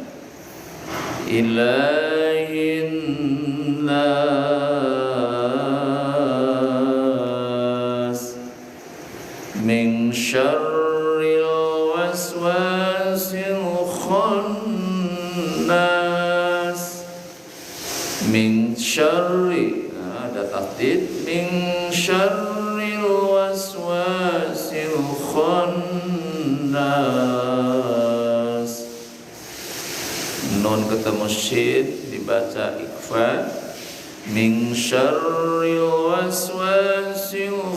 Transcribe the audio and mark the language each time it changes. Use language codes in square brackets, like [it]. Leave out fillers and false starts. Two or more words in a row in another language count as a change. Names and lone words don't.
[ar] إله الناس من شر الوسواس الخناس من شر, [id] ada tasdid, [ar] من شر الوسواس الخناس. [id] Nun ketemu syid dibaca ikhfa, [ar] من شر الوسواس